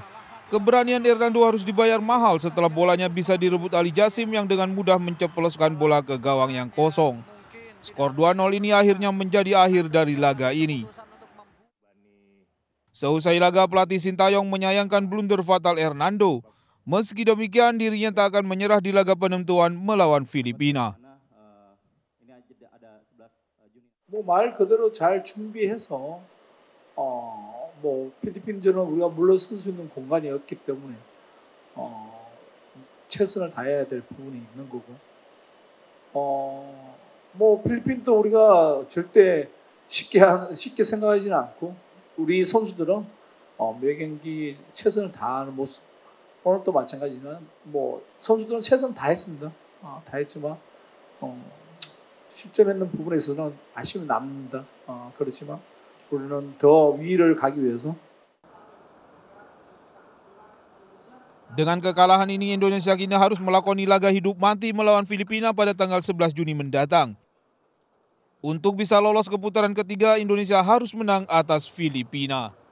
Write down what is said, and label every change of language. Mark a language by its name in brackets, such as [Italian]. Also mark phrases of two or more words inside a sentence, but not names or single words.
[Indonesian] Keberanian Hernando harus dibayar mahal setelah bolanya bisa direbut Ali Jasim yang dengan mudah menceploskan bola ke gawang yang kosong. Skor 2-0 ini akhirnya menjadi akhir dari laga ini. Seusai laga, pelatih Sintayong menyayangkan blunder fatal Hernando. Meski demikian, dirinya tak akan menyerah di laga penentuan melawan Filipina. [Korean] 말 그대로 잘 준비해서 필리핀전은 우리가 물러설 수 있는 공간이 없기 때문에 최선을 다해야 될 부분이 있는 거고. 필리핀도 우리가 절대 쉽게 생각하지는 않고 우리 선수들은 매 경기 최선을 다하는 모습. 오늘도 마찬가지지만 선수들은 최선 다했습니다. 다했지만 실점했는 부분에 있어서는 아쉬움이 남는다. 그렇지만 우리는 더 위를 가기 위해서. [Indonesian] Dengan kekalahan ini, Indonesia kini harus melakoni laga hidup mati melawan Filipina pada tanggal 11 Juni mendatang. Untuk bisa lolos ke putaran ketiga, Indonesia harus menang atas Filipina.